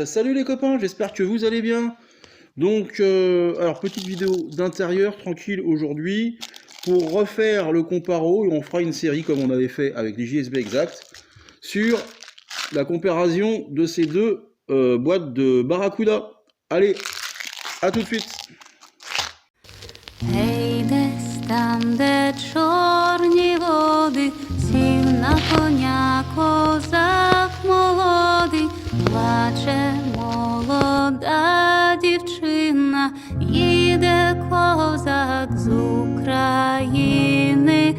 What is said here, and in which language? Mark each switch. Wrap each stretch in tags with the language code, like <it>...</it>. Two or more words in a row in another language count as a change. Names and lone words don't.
<fr>Salut les copains, j'espère que vous allez bien. Donc, alors petite vidéo d'intérieur, tranquille aujourd'hui, pour refaire le comparo, et on fera une série comme on avait fait avec les JSB Exact, sur la comparaison de ces deux boîtes de Barracuda. Allez, à tout de suite.</fr> <uk>Гей, десь там, де чорні води, сів на коня козак молодий, плаче молода дівчина, їде козак з України.</uk>